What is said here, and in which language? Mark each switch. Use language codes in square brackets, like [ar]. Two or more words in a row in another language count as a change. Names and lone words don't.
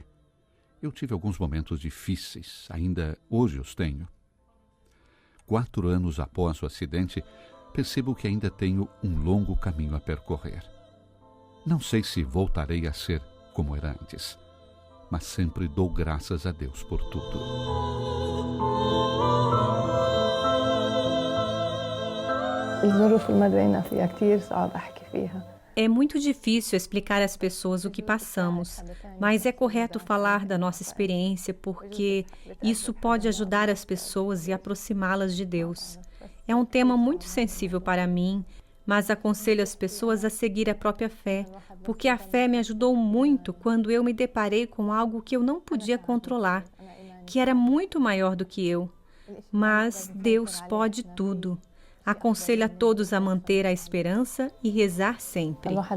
[pt] Eu tive alguns momentos difíceis, ainda hoje os tenho. 4 anos após o acidente, percebo que ainda tenho um longo caminho a percorrer. Não sei se voltarei a ser como era antes, mas sempre dou graças a Deus por tudo. [ar] الظروف اللي مرينا فيها كتير صعب أحكي فيها. [pt] É muito difícil explicar às pessoas o que passamos, mas é correto falar da nossa experiência porque isso pode ajudar as pessoas e aproximá-las de Deus. É um tema muito sensível para mim, mas aconselho as pessoas a seguir a própria fé, porque a fé me ajudou muito quando eu me deparei com algo que eu não podia controlar, que era muito maior do que eu. Mas Deus pode tudo. Aconselho a todos a manter a esperança e rezar sempre.